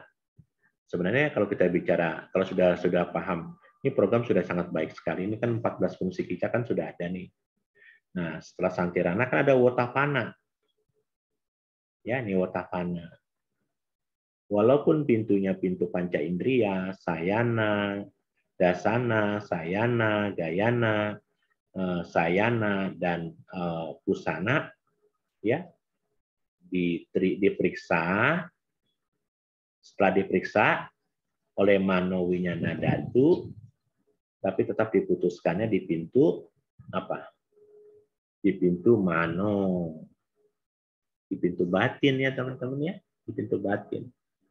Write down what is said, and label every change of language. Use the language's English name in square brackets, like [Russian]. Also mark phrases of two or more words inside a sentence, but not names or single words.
[Indonesian] Sebenarnya kalau kita bicara, kalau sudah paham, ini program sudah sangat baik sekali. Ini kan 14 fungsi kita kan sudah ada nih. Nah, setelah santirana kan ada Wotapana. Ya, ini Wotapana. Walaupun pintunya pintu panca indria, [Pali] sayana, dasana, sayana, gayana, sayana, [Indonesian] dan pusana, ya, diperiksa. Setelah diperiksa oleh [Pali] mano winyana datu, [Indonesian] tapi tetap diputuskannya di pintu apa? Di pintu mano, di pintu batin ya teman-teman ya, di pintu batin.